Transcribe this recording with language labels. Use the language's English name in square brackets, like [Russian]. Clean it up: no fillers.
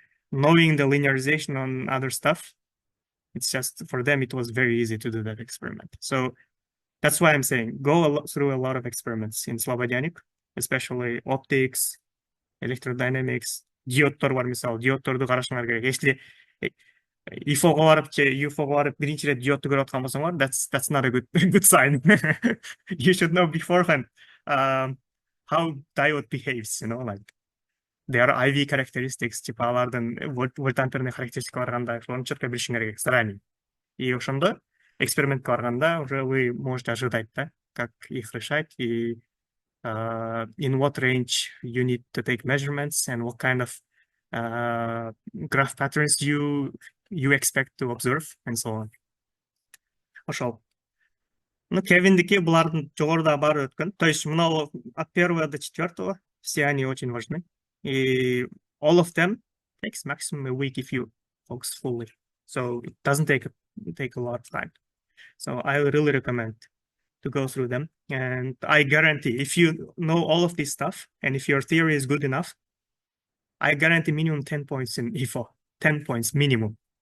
[English] knowing the linearization on other stuff, it's just for them, it was very easy to do that experiment. So that's why I'm saying go through a lot of experiments in Slobodianic, especially optics, electrodynamics, [Kazakh] диодтор бар мысалы, диодторды қарашыңар керек. Если IFO-ға барып, UFO-ға барып, бірінші рет диодты көріп отқан болсаңар, [English] that's not a good sign. You should know beforehand how diode behaves, like their IV characteristics, [Kyrgyz] типа алардын вольтамперный характеристикалары қандай, соны четко білишиң керек заранее. [Russian] И ошондо экспериментке барганда уже вы можете ожидать, да, как их решать и [English] in what range you need to take measurements and what kind of graph patterns you expect to observe and so on. [Kyrgyz] Ошол. Ну, Кевиндики булардын жогоруда баары өткөн. [Russian] То есть мынау от 1 до 4, все они очень важны. [English] И all of them takes maximum a week if you focus fully. So it doesn't take a lot of time. So I really recommend to go through them. And I guarantee if you know all of this stuff and if your theory is good enough, I guarantee minimum 10 points in IFO. 10 points minimum.